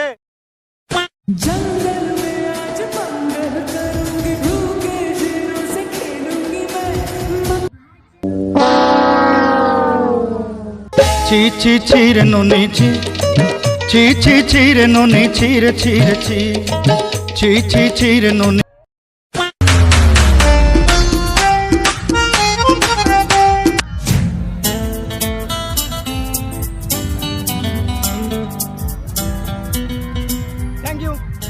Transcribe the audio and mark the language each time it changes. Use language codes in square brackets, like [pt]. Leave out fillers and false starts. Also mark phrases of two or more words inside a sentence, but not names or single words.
[hi] जंगल में आज मंगल करूंगी, भूखे शेरों से खेलूंगी मैं। ची ची चीर नोनी ची, ची ची चीर नोनी चीर चीर ची, ची ची चीर नोनी। [en] thank you.